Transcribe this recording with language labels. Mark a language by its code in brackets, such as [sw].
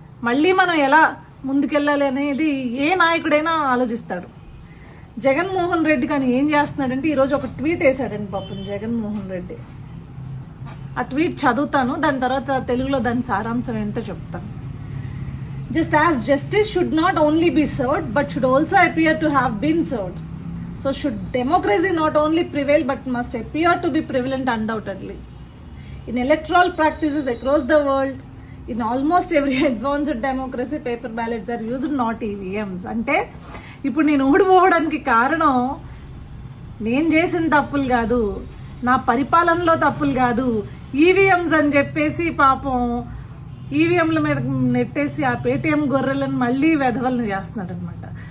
[te] మళ్ళీ మనం ఎలా ముందుకెళ్ళాలి అనేది ఏ నాయకుడైనా ఆలోచిస్తాడు. జగన్మోహన్ రెడ్డి కానీ ఏం చేస్తున్నాడంటే ఈరోజు ఒక ట్వీట్ వేశాడండి పాపం జగన్మోహన్ రెడ్డి. ఆ ట్వీట్ చదువుతాను, దాని తర్వాత తెలుగులో దాని సారాంశం ఏంటో చెప్తాను. [en] Just as justice should not only be served but should also appear to have been served, so should democracy not only prevail but must appear to be prevalent undoubtedly. In electoral practices across the world, in almost every advanced democracy, paper ballots are used, not EVMs. [te] అంటే ఇప్పుడు నేను ఓడిపోవడానికి కారణం నేను చేసిన తప్పులు కాదు, నా పరిపాలనలో తప్పులు కాదు, ఈవీఎంస్ అని చెప్పేసి పాపం ఈవీఎంల మీద నెట్టేసి ఆ పేటీఎం గొర్రెలను మళ్ళీ వెధవలను చేస్తున్నాడు అనమాట.